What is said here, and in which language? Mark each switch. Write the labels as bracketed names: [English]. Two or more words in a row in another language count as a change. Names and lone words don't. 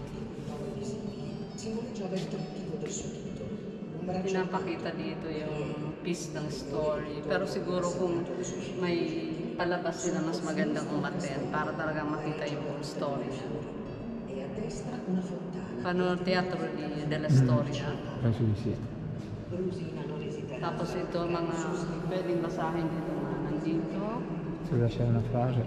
[Italian] Simboleggiava il trittico del suo titolo. Un braccio [Filipino] Pinapakita dito yung piece ng story. Pero siguro kung may palabas sila, mas magandang umattend para talaga makita yung buong story niya. [Italian] Paano teatro della storia. Penso di sì. [Filipino] Tapos ito, mga pwedeng basahin dito na nandito. [Italian] Se vuoi lasciare una frase.